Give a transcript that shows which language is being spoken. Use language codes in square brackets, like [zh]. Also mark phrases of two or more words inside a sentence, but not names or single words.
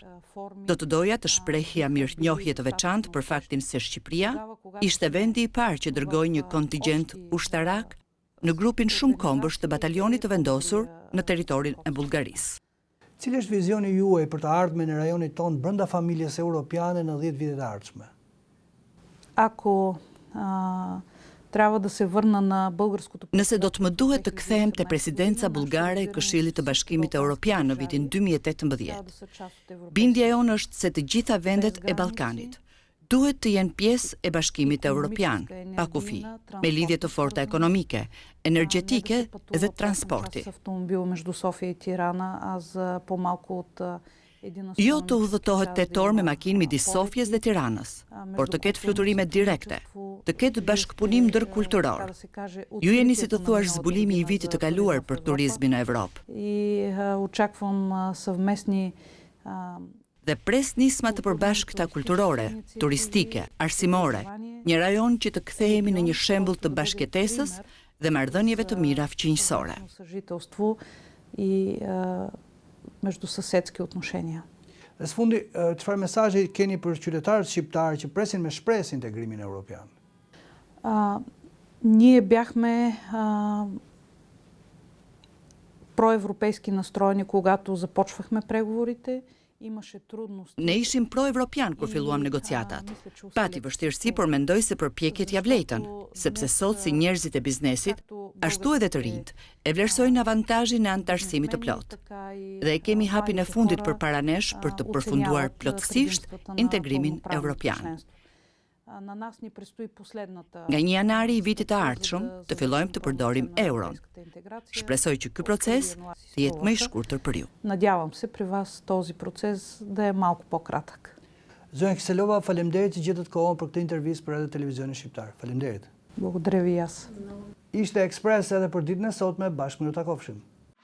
[sq] Do të doja të shprehja mirënjohje të veçantë për faktin se Shqipëria ishte vendi i parë që dërgoi një kontingjent ushtarak në grupin shumë kombësh të batalionit të vendosur në territorin e Bullgarisë. Cili është vizioni juaj për të ardhmen e rajonit tonë brenda familjes europiane në 10 vitet e ardhshme? [bg] Ако трябва да се върна на българското. [sq] Nëse do të më duhet të kthehem te presidenca bullgare e Këshillit të Bashkimit Evropian në vitin 2018. Bindja jonë është se të gjitha vendet e Ballkanit duhet të jenë pjesë e Bashkimit Evropian, pa kufi, me lidhje të forta ekonomike, energjetike dhe transporti. Jo të udhëtohet tetor me makinë midis Sofjes dhe Tiranës, por të ketë fluturime direkte, të ketë bashkëpunim ndërkulturor. Ju jeni si të thuash zbulimi i vitit të kaluar për turizmin në Evropë. [bg] И очаквам съвместни [sq] Dhe pres nisma të përbashkëta kulturore, turistike, arsimore, një rajon që të kthehemi në një shembull të bashkëtesës dhe marrëdhënieve të mira fqinjësore. [bg] съжителство и междусъседски отношения. [sq] Dhe së fundi, çfarë mesazhi keni për qytetarët shqiptarë që presin me shpresë integrimin evropian? [bg] Ние бяхме проевропейски настроени, когато започвахме преговорите. Имаше трудности. [sq] Ne ishim pro-evropian kur filluam negociatat. Pati vështirësi, por mendoj se përpjekjet ja vlejtën, sepse sot si njerëzit e biznesit, ashtu edhe të rinjt, e vlerësojnë avantazhin e antarësimit të plot. Dhe e kemi hapin e fundit përpara nesh për të përfunduar plotësisht integrimin evropian. Nga 1 janari i vitit të ardhshëm, të fillojmë të përdorim euron. Shpresoj që ky proces të jetë më i shkurtër për ju. [bg] Надявам се при вас този процес да е малко по-кратък. [sq] Zonja Kiselova, faleminderit që gjetët kohën për këtë intervistë për Radio Televizionin Shqiptar. Faleminderit. [bg] Благодаря ви и аз. [sq] Ishte Ekspres edhe për ditën e sotme, bashkë më ju takofshim.